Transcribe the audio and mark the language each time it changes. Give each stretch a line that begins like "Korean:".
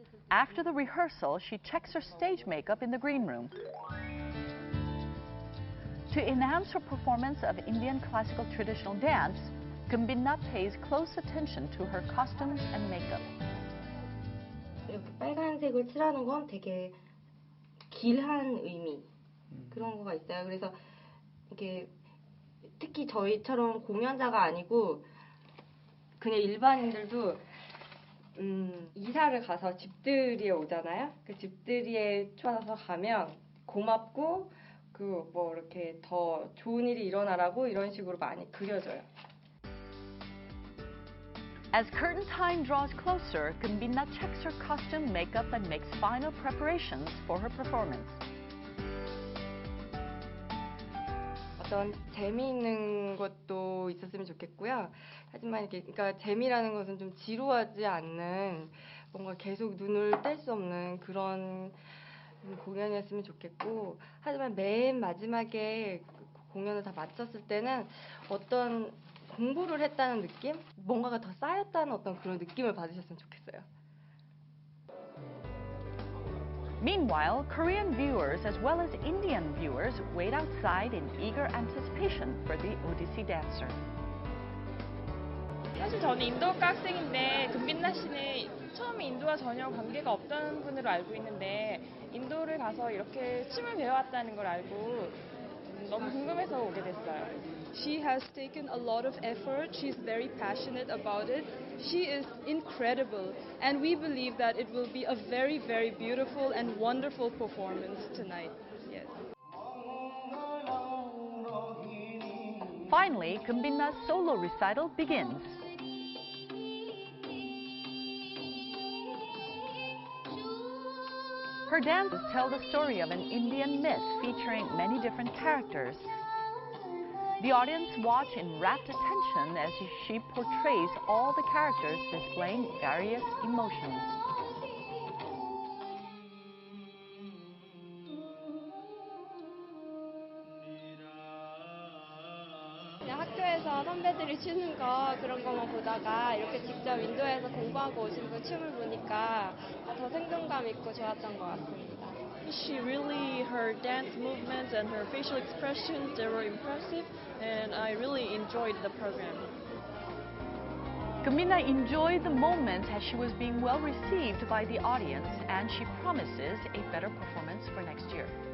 English: After the rehearsal, she checks her stage makeup in the green room. To enhance her performance of Indian classical traditional dance, Kimbina pays close attention to her costumes and makeup.
Korean: 이렇게 빨간색을 칠하는 건 되게 길한 의미 그런 거가 있어요. 그래서 이게 특히 저희처럼 공연자가 아니고 그냥 일반인들도 이사를 가서 집들이에 오잖아요. 그 집들이에 초대해서 가면 고맙고 그 뭐 이렇게 더 좋은 일이 일어나라고 이런 식으로 많이 그려져요.
English: As curtain time draws closer, Kimbina checks her costume, makeup, and makes final preparations for her performance.
Korean: 어떤 재미있는 것도 있었으면 좋겠고요. 하지만 이게 그러니까 재미라는 것은 좀 지루하지 않는 뭔가 계속 눈을 뗄 수 없는 그런 공연이었으면 좋겠고, 하지만 맨 마지막에 공연을 다 마쳤을 때는 어떤 공부를 했다는 느낌? 뭔가가 더 쌓였다는 어떤 그런 느낌을 받으셨으면 좋겠어요.
English: Meanwhile, Korean viewers as well as Indian viewers wait outside in eager anticipation for the Odissi dancer.
Korean: 사실 저는 인도학과 학생인데 금빛나 씨는 처음에 인도와 전혀 관계가 없던 분으로 알고 있는데 인도를 가서 이렇게 춤을 배워왔다는 걸 알고 너무 궁금해서 오게 됐어요.
English: She has taken a lot of effort. She's very passionate about it. She is incredible, and we believe that it will be a very, very beautiful and wonderful performance tonight. Yes. Finally, Kimbina's solo recital begins. Her dances tell the story of an Indian myth featuring many different characters. The audience watch in rapt attention as she portrays all the characters displaying various emotions.
Korean: 그냥 학교에서 선배들이 추는 거 그런 거만 보다가 이렇게 직접 인도에서 공부하고 오신 분 춤을 보니까 더 생동감 있고 좋았던 것 같습니다.
English: She really, her dance movements and her facial expressions, they were impressive, and I really enjoyed the program. Kimbina enjoyed the moment as she was being well received by the audience, and she promises a better performance for next year.